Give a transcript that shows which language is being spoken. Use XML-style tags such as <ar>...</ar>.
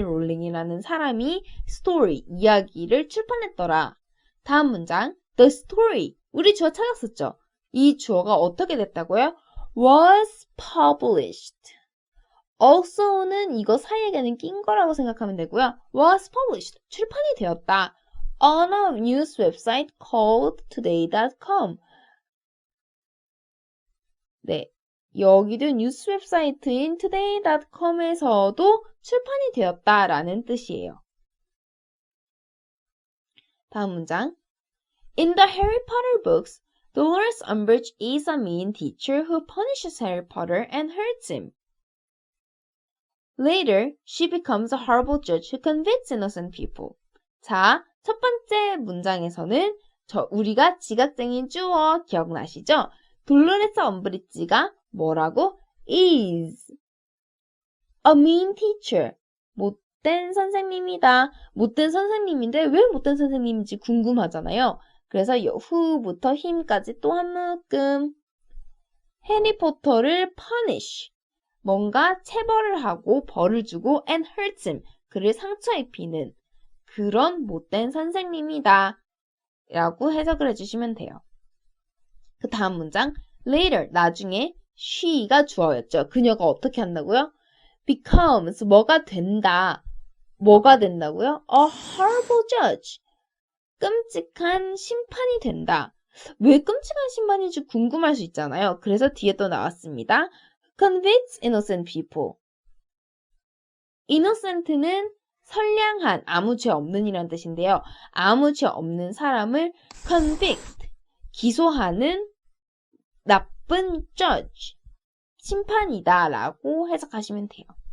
<ko>롤링이라는 사람이 스토리, 이야기를 출판했더라. 다음 문장,</ko> <en>the story.</en> <ko>우리 주어 찾았었죠? 이 주어가 어떻게 됐다고요?</ko> <en>was published.</en> <ko>also는 이거 사이에는 낀 거라고 생각하면 되고요.</ko> <en>was published.</en> <ko>출판이 되었다.</ko> <en>on a news website called today.com.</en> <ko>네. 여기도 뉴스 웹사이트인 today.com에서도 출판이 되었다라는 뜻이에요. 다음 문장.</ko> <en>In the Harry Potter books, Dolores Umbridge is a mean teacher who punishes Harry Potter and hurts him. Later, she becomes a horrible judge who convicts innocent people.</en> <ko>자, 첫 번째 문장에서는 우리가 지각쟁이인 주어 기억나시죠? 돌로레스 엄브리지가 뭐라고?</ko> <en>is a mean teacher.</en> <ko>못된 선생님이다. 못된 선생님인데 왜 못된 선생님인지 궁금하잖아요. 그래서 who부터 him까지 또 한 묶음. 해리포터를 punish. 뭔가 체벌을 하고 벌을 주고</ko> <en>and hurts him.</en> <ko>그를 상처 입히는 그런 못된 선생님이다. 라고 해석을 해주시면 돼요. 그 다음 문장. later, 나중에 she가 주어였죠. 그녀가 어떻게 한다고요? becomes, 뭐가 된다. 뭐가 된다고요?</ko> <en>a horrible judge.</en> <ko>끔찍한 심판이 된다. 왜 끔찍한 심판인지 궁금할 수 있잖아요. 그래서 뒤에 또 나왔습니다.</ko> <en>convicts innocent people.</en> <ko>innocent는 선량한, 아무 죄 없는 이란 뜻인데요. 아무 죄 없는 사람을 convict, 기소하는 나쁜 judge, 심판이다 라고 해석하시면 돼요.</ko>